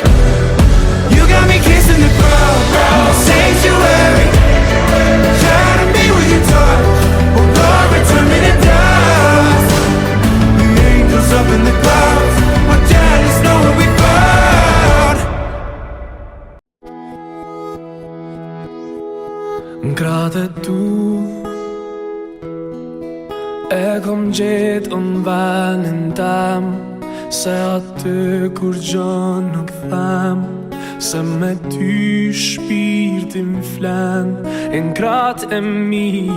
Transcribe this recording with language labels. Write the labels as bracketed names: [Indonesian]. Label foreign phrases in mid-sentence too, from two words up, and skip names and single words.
[English] You got me kissing the ground, sanctuary. Shatter me with your touch, oh Lord, return me to dust. The angels up in the clouds are jealous knowing we found. [Albanian] Gratë tu e kom gjetë në venin tem, se aty kur gjën nuk them, se me ty shpirtin flen e n'kratë e mi.